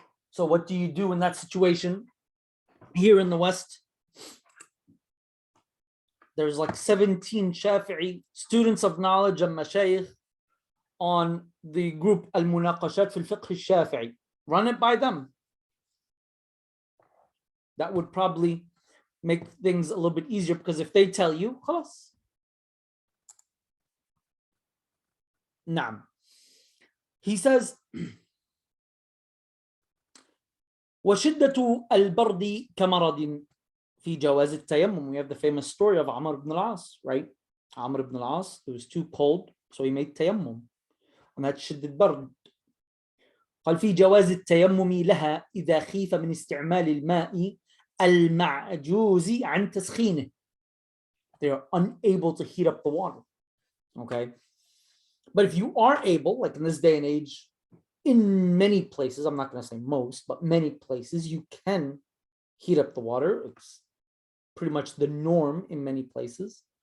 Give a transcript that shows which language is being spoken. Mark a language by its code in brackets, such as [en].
[en] So what do you do in that situation? Here in the West, there's like 17 Shafi'i students of knowledge and mashayikh on the group Al-Munaqashat fil Fiqh al-Shafi'i. Run it by them. That would probably make things a little bit easier, because if they tell you, khalas. [ar] Naam. [en] He says, [ar] وشدة البرد كمرض في جواز التيمم. [en] We have the famous story of Amr ibn al-As, right? Amr ibn al-As, it was too cold, so he made tayammum. And that's شدة البرد. [ar] قال في جواز التيمم لها إذا خيف من استعمال الماء المعجوز عن تسخينه. [en] They are unable to heat up the water. Okay? But if you are able, like in this day and age, in many places, I'm not going to say most, but many places, you can heat up the water. It's pretty much the norm in many places.